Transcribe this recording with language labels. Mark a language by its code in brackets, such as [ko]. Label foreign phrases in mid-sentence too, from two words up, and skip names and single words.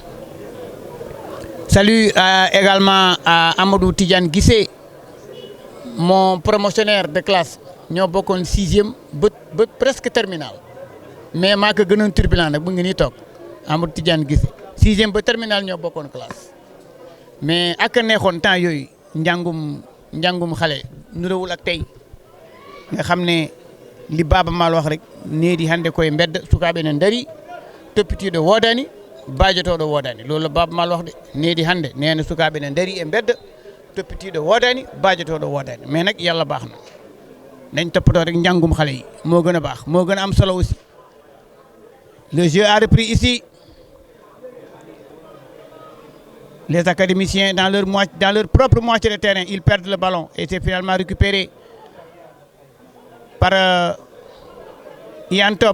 [fr] Salut également à Amadou Tidiane Guissé, mon promotionnaire de classe. Nous avons beaucoup 6e, presque terminal. Mais je suis un turbulent, Amadou Tidiane Guissé. 6e terminal, nous avons beaucoup de classe. [wo] Mais ak neexoon temps yooyu njàngum xale nurawul ak tey nga xam ne li Baaba Maal wax rek [ff] needi hande koye mbedda sukaaɓe ne ndari toppitiiɗo woodani baajotooɗo woodani [wo] loolu la Baaba Maal wax de [ff] needi hande nee na sukaaɓe ne ndari e mbedda toppitiiɗo woodani baajotooɗo woodani [wo] mais nag yàlla baax na nañ toppatoo rek njàngum xale yi moo gën a baax moo gën a am solo aussi. [fr] Le jeu a repris ici. Les académiciens, dans leur propre moitié de terrain, ils perdent le ballon et c'est finalement récupéré par Ian Top.